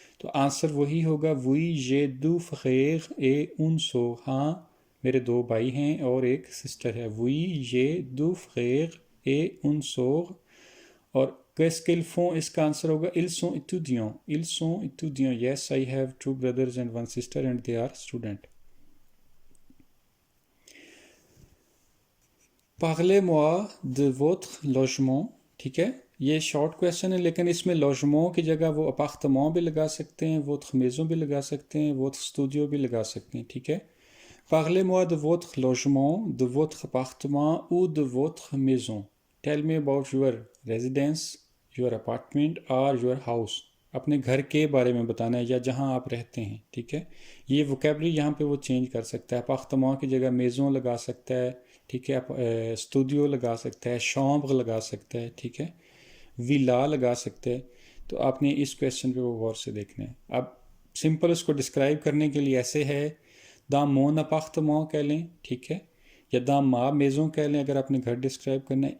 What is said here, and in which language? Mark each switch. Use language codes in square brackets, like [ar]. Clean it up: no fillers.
[hi] तो आंसर वही होगा, वही जे दो फ्रेर ए उन सो, हाँ मेरे दो भाई हैं और एक सिस्टर है, वही जे दो फ्रेर ए उन सो। [fr] और qu'est-ce qu'ils font, [hi] इसका आंसर होगा [fr] ils sont étudiants, ils sont étudiants। [en] yes I have two brothers and one sister and they are student। [fr] Parlez-moi de votre logement, ठीक है। [hi] ये शॉर्ट क्वेश्चन है, लेकिन इसमें लॉजमो की जगह वो अपार्टमेंट भी लगा सकते हैं, वो मेज़ों भी लगा सकते हैं, वो स्टूडियो भी लगा सकते हैं, ठीक है। [fr] Parlez-moi de votre logement, de votre appartement ou de votre maison। [en] Tell me about your residence, your apartment or your house। [hi] अपने घर के बारे में बताना है या जहां आप रहते हैं, ठीक है। ये वोकेबलरी यहाँ पे वो चेंज कर सकता है, अपार्टमेंट की जगह मेज़ों लगा सकता है, ठीक है। स्टूडियो लगा सकता है, शॉम्ब्र लगा सकता है, ठीक है। विला लगा सकते हैं। तो आपने इस क्वेश्चन पे वो गौर से देखना है। अब सिंपल उसको डिस्क्राइब करने के लिए ऐसे है, दा मोन अपार्टमेंट कह लें, ठीक है, या दा मा मेज़ों कह लें अगर आपने घर डिस्क्राइब करना है।